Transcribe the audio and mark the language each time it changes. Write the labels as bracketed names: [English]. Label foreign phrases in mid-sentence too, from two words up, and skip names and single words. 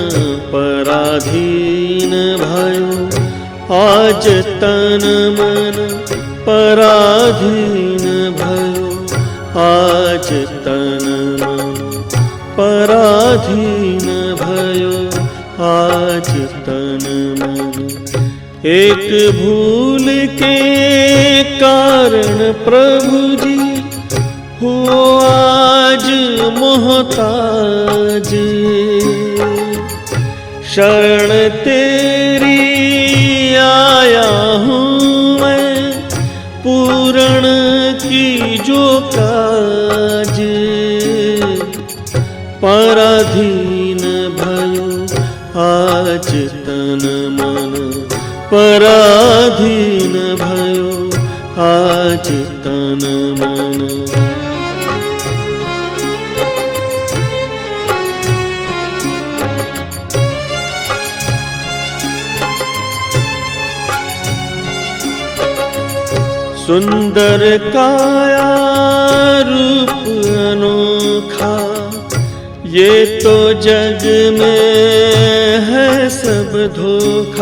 [Nepali] पराधीन भयो आज तन मन, पराधीन भयो आज तन मन, पराधीन भयो आज तन मन। [Hindi] एक भूल के कारण प्रभु जी हो आज मोहताज, शरण तेरी आया हूँ मैं, पूर्ण की जो काज, [Nepali] पराधीन भयो आज तन मन, पराधीन भयो आज तन मन। [Hindi] सुंदर काया रूप अनोखा, ये तो जग में है सब धोखा।